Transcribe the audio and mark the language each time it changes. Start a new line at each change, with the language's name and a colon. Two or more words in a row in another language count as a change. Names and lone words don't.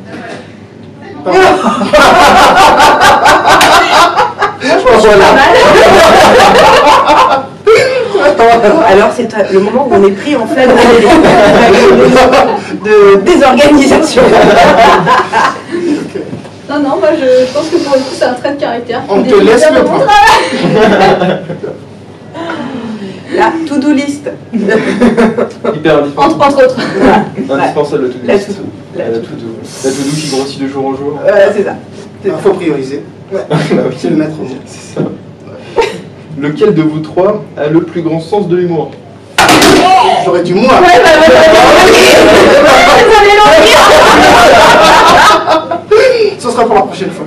French: Alors c'est le moment où on est pris en flagrant de désorganisation. Non, moi je pense que pour le coup c'est un trait de caractère. On te laisse le point. La
English: to-do list.
French: Hyper indispensable. Entre autres. Indispensable, la to-do La list. to-do. La to-do qui grossit de jour en jour. C'est ça. Il faut prioriser. C'est le maître mot. C'est ça. Lequel de vous trois a le plus grand sens de l'humour? J'aurais dû moi. Ce sera pour la prochaine fois.